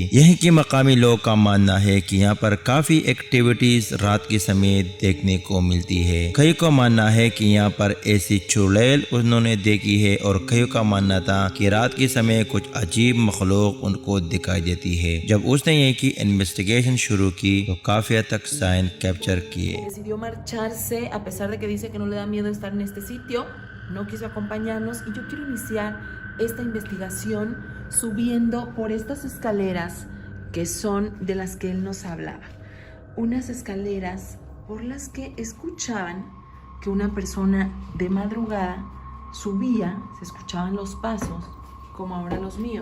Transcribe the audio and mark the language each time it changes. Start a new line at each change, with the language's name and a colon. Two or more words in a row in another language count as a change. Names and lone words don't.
Hindi: यहीं के मकामी लोगों का मानना है कि यहाँ पर काफ़ी एक्टिविटीज़ रात के समय देखने को मिलती है। कई को मानना है कि यहाँ पर ऐसी चुड़ैल उन्होंने देखी है और कई का मानना था कि रात के समय कुछ अजीब मखलूक उनको दिखाई देती है। जब उसने यहीं की इन्वेस्टिगेशन शुरू की तो काफी हद तक
English: sign capture
Hindi: किए।
Spanish: Decidió marcharse a pesar de que dice que no le da miedo estar en este sitio, no quiso acompañarnos y yo quiero iniciar esta investigación subiendo por estas escaleras que son de las que él nos hablaba. Unas escaleras por las que escuchaban que una persona de madrugada subía, se escuchaban los pasos como ahora los míos.